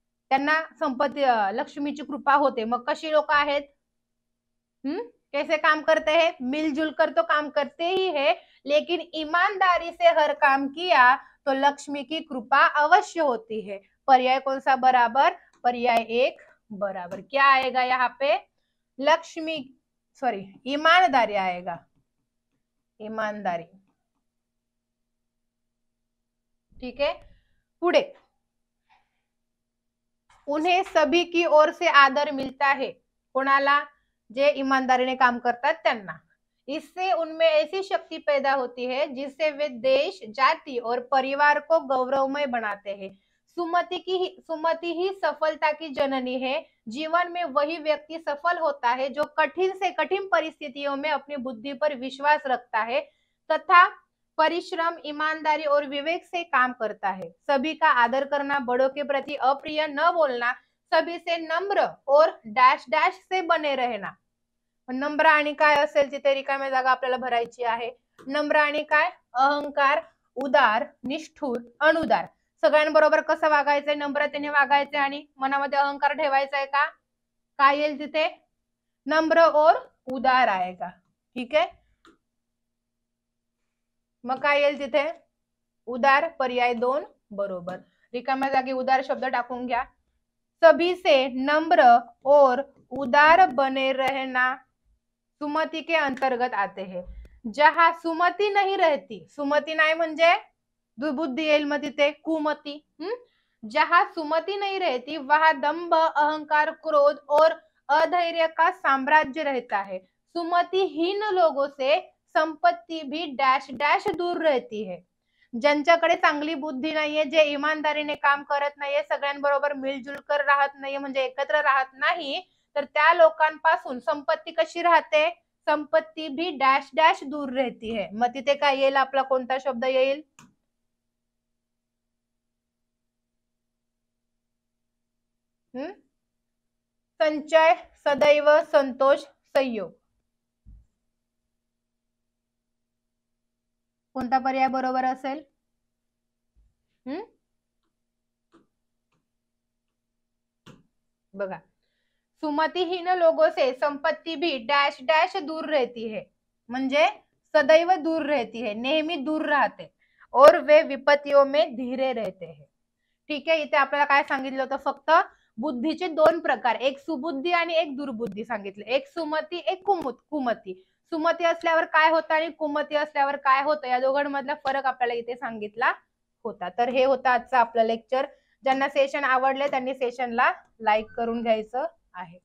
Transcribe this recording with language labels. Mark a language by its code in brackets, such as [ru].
[mr] त्यांना संपत्ती लक्ष्मीची कृपा होते. मग कशी लोक आहेत? [hi] कैसे काम करते हैं? मिलजुल कर तो काम करते ही है, लेकिन ईमानदारी से हर काम किया तो लक्ष्मी की कृपा अवश्य होती है. पर्याय कौन सा बराबर? पर्याय 1 बराबर. क्या आएगा यहाँ पे? लक्ष्मी, सॉरी, ईमानदारी आएगा. ईमानदारी. ठीक है, [mr] पुढे. [hi] उन्हें सभी की ओर से आदर मिलता है. [mr] कोणाला? जे ईमानदारीने काम करतात त्यांना. [hi] इससे उनमें ऐसी शक्ति पैदा होती है जिससे वे देश, जाति और परिवार को गौरवमय बनाते हैं. सुमति ही सफलता की जननी है. जीवन में वही व्यक्ति सफल होता है जो कठिन से कठिन परिस्थितियों में अपनी बुद्धि पर विश्वास रखता है तथा परिश्रम, ईमानदारी और विवेक से काम करता है. सभी का आदर करना, बड़ों के प्रति अप्रिय न बोलना, सभी से नम्र और डैश डैश से बने रहना. [mr] नम्र आणि काय असेल तिथे रिकाम्या जागा आपल्याला भरायची आहे. नम्र आणि काय? अहंकार, उदार, निष्ठुर, अनुदार. सगळ्यांबरोबर कसं वागायचंय? नम्रतेने वागायचंय आणि मनामध्ये अहंकार ठेवायचा आहे का? काय येईल तिथे? [hi] नम्र और उदार आएगा. [mr] ठीक आहे, मग काय येईल तिथे? उदार. पर्याय 2 बरोबर. रिकाम्या जागी उदार शब्द टाकून घ्या. [hi] सभी से नम्र और उदार बने रहना सुमति के अंतर्गत आते हैं. जहां सुमति नहीं रहती, सुमति [mr] नाही म्हणजे दुर्बुद्धी येईल मग तिथे, [hi] कुमती. जहां सुमति नहीं रहती वहां दंभ, अहंकार, क्रोध और अधैर्य का साम्राज्य रहता है, सुमतिहीन लोगों से संपत्ती भी डॅश डॅश दूर रहती है. [mr] ज्यांच्याकडे चांगली बुद्धी नाहीये, जे इमानदारीने काम करत नाहीये, सगळ्यांबरोबर मिळजुल कर राहत नाहीये, म्हणजे एकत्र राहत नाही, तर त्या लोकांपासून संपत्ती कशी राहते, [hi] संपत्ती भी डॅश डॅश दूर रहती है. [mr] मग तिथे काय येईल, आपला कोणता शब्द येईल? संचय, सदैव, संतोष, संयोग. कोणता पर्याय बरोबर असेल? [hi] बघा, सुमतिहीन लोगों से संपत्ती भी डॅश डॅश दूर रहती है, म्हणजे सदैव दूर रहती है, [mr] नेहमी दूर राहते, [hi] और वे विपत्तियों में धीरे रहते हैं. [mr] ठीक आहे, इथे आपल्याला काय सांगितलं होतं, फक्त बुद्धीचे दोन प्रकार, एक सुबुद्धी आणि एक दुर्बुद्धी सांगितले, एक सुमती, एक कुमती. सुमती असल्यावर काय होतं आणि कुमती असल्यावर काय होतं, या दोघांमधला फरक आपल्याला इथे सांगितला होता. तर हे होतं आजचं आपलं लेक्चर. ज्यांना सेशन आवडले त्यांनी सेशनला लाईक करून घ्यायचं आहे.